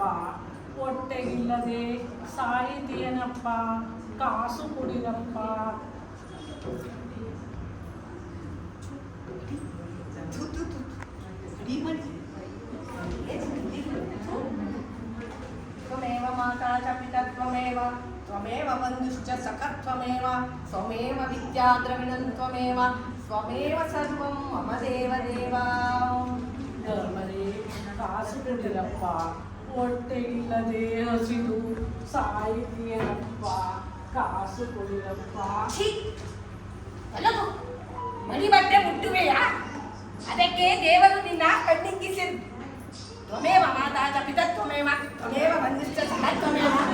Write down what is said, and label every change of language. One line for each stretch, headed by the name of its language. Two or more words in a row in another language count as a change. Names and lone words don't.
Kannada: ಹೊಟ್ಟೆಗಿಲ್ಲದೆ ಸಾಯಿತೀಯನಪ್ಪ, ಕಾಸು ಕೊಡಿರಪ್ಪ.
Sanskrit: ತ್ವಮೇವ ಮಾತಾ ಚ ಪಿತಾ ತ್ವಮೇವ, ತ್ವಮೇವ ಬಂಧುಶ್ಚ ಸಖಾ ತ್ವಮೇವ, ತ್ವಮೇವ ವಿದ್ಯಾ ದ್ರವಿಣಂ ತ್ವಮೇವ, ತ್ವಮೇವ ಸರ್ವಂ ಮಮ ದೇವ ದೇವ.
Kannada: ಧರ್ಮರೇ, ಕಾಸು ಕೊಡಿರಪ್ಪ. ಹೊಟ್ಟೆಗಿಲ್ಲದೆ ಹಸಿದು ಸಾಯಿತೀಯನಪ್ಪ, ಕಾಸು ಕೊಡಿರಪ್ಪ. ಅಲ್ಲದು ಮಣಿ ಬಟ್ಟೆ ಮುಟ್ಟುವೆಯಾ? ಅದಕ್ಕೆ ದೇವರು ನಿನ್ನ ಕಣ್ಣಿಕ್ಕಿಸಿ.
Sanskrit: ತ್ವಮೇವ ಮಾತಾ ಚ ಪಿತಾ ತ್ವಮೇವ, ತ್ವಮೇವ ಬಂಧುಶ್ಚ ಸಖಾ ತ್ವಮೇವ.